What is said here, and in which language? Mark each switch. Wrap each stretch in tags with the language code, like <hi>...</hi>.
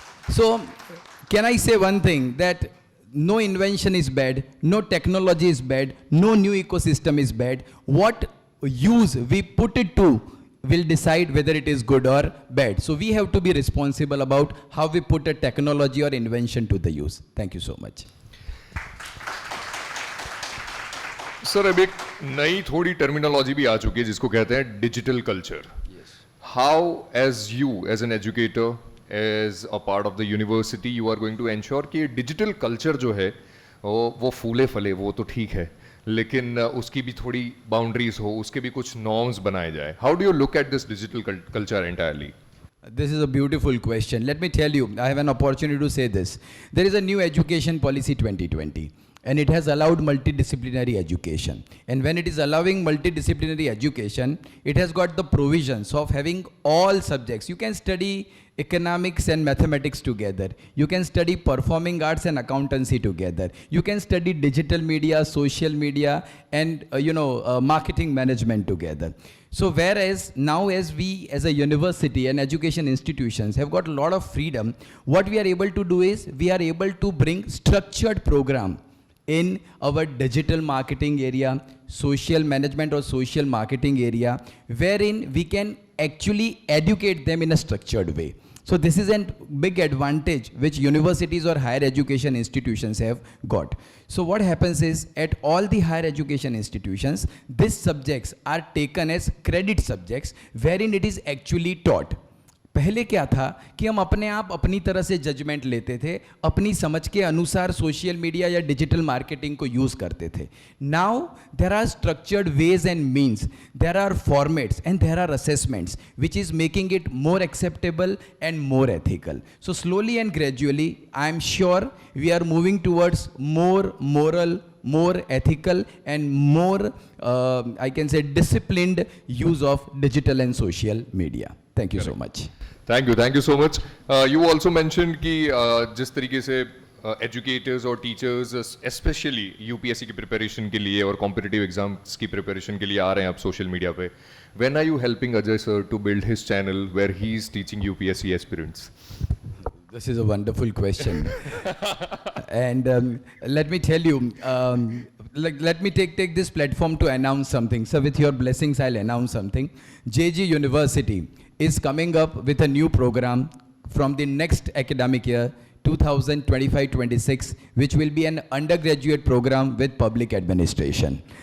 <en>So, can I say one thing, that no invention is bad, no technology is bad, no new ecosystem is bad. What use we put it to will decide whether it is good or bad. So we have to be responsible about how we put a technology or invention to the use. Thank you so much.</en> <hi>Sir अब एक नई थोड़ी terminology भी आ चुकी है जिसको कहते हैं digital culture</hi> <en>how as you as an educator as a part of the university you are going to ensure</en> <hi>कि डिजिटल कल्चर जो है वो फूले फले वो तो ठीक है लेकिन उसकी भी थोड़ी बाउंड्रीज हो उसके भी कुछ नॉर्म्स बनाए जाए</hi> <en>How do you look at this digital culture entirely This is a beautiful question. Let me tell you, I have an opportunity to say this. There is a new education policy 2020. And it has allowed multidisciplinary education. And when it is allowing multidisciplinary education, it has got the provisions of having all subjects. You can study economics and mathematics together. You can study performing arts and accountancy together. You can study digital media, social media, and marketing management together. So whereas now as we as a university and education institutions have got a lot of freedom, what we are able to do is we are able to bring structured program in our digital marketing area, social management or social marketing area, wherein we can actually educate them in a structured way. So this is a big advantage which universities or higher education institutions have got. So what happens is at all the higher education institutions, these subjects are taken as credit subjects wherein it is actually taught.</en> <hi>पहले क्या था कि हम अपने आप अपनी तरह से जजमेंट लेते थे अपनी समझ के अनुसार सोशल मीडिया या डिजिटल मार्केटिंग को यूज़ करते थे</hi> <en>Now there are structured ways and means there are formats and there are assessments which is making it more acceptable and more ethical so slowly and gradually I am sure we are moving towards more moral more ethical and more I can say disciplined use of digital and social media. Thank you so much. Thank you so much. You also mentioned</en> <hi>कि जिस तरीके से educators और teachers specially UPSC की preparation के लिए और competitive exams की प्रिपरेशन के लिए आ रहे हैं आप सोशल मीडिया पे,</hi> <en>When are you helping Ajay sir to build his channel where he is teaching UPSC aspirants? This is a wonderful question. And let me tell you, let me take this platform to announce something. So with your blessings, I'll announce something. JG University is coming up with a new program from the next academic year, 2025-26, which will be an undergraduate program with public administration.</en>